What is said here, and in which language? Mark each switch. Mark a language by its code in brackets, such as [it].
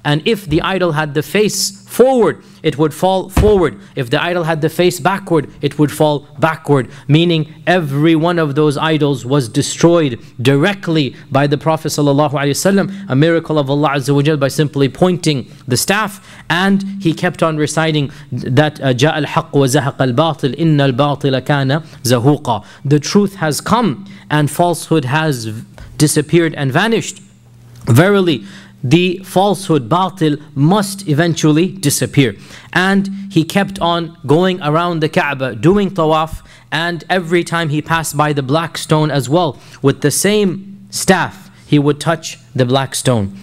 [en] And if the idol had the face forward, it would fall forward. If the idol had the face backward, it would fall backward. Meaning every one of those idols was destroyed directly by the Prophet ﷺ, a miracle of Allah Azza wa Jal, by simply pointing the staff. And he kept on reciting that [ar] جاء الحق وزهق الباطل إن الباطل كان زهوقا. [en] The truth has come and falsehood has disappeared and vanished. Verily, the falsehood, batil, must eventually disappear. And he kept on going around the Kaaba, doing tawaf, and every time he passed by the black stone as well, with the same staff, he would touch the black stone.